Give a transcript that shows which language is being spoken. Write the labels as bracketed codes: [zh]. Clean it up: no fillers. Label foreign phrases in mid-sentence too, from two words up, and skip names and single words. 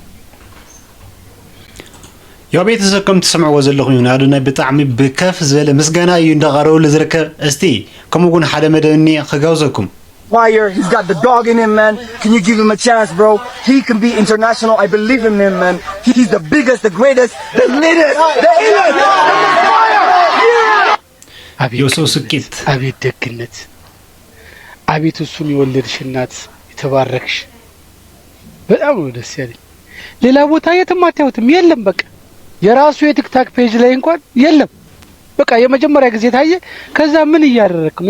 [ti] ያው ቤተሰብ ከም ትሰምዕዎ ዘለኹም ይሁን አዶናይ ብጣዕሚ ብከፍ ዝበለ ምስጋና እዩ እንዳቀረበሉ ዝርከብ። እስቲ ከምኡውን ሓደ መደብኒ ክጋብዘኩም [en] Fire. He's got the dog in him, man. Can you give him a chance, bro? He can be international. I believe in him, man. He's the biggest, the greatest, the latest, the illest. [am] የሰው ስኬት አቤት ደግነት፣ አቤት እሱን የወለድሽ እናት የተባረክሽ። በጣም ነው ደስ ያለኝ። ሌላ ቦታ የትም አታዩትም፣ የለም በቃ የራሱ የቲክታክ ፔጅ ላይ እንኳን የለም። በቃ የመጀመሪያ ጊዜ ታየ። ከዛ ምን እያደረክ ነው?